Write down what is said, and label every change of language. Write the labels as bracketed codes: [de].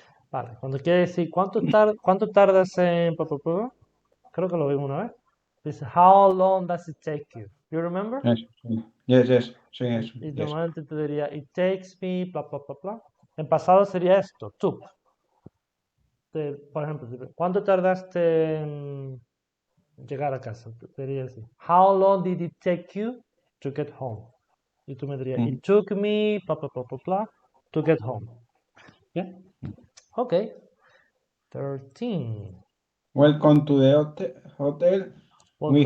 [es] Vale, cuando quiere decir cuánto tardas en... Creo que lo vimos una vez. [en] Dice, how long does it take you? You remember? [es] Eso, sí. [en] Yes, [es] sí, eso, Y [en] yes. [es] normalmente te diría, [en] it takes me, [es] bla, bla, bla, bla. En pasado sería esto, took. Por ejemplo, ¿cuánto tardaste llegar a casa. Te diría así. [en] How long did it take you to get home? [es] Y tú me dirías, [en] it took me, blah, blah, blah, blah, blah, to get home. Yeah? Okay. 13. Welcome to the hotel. We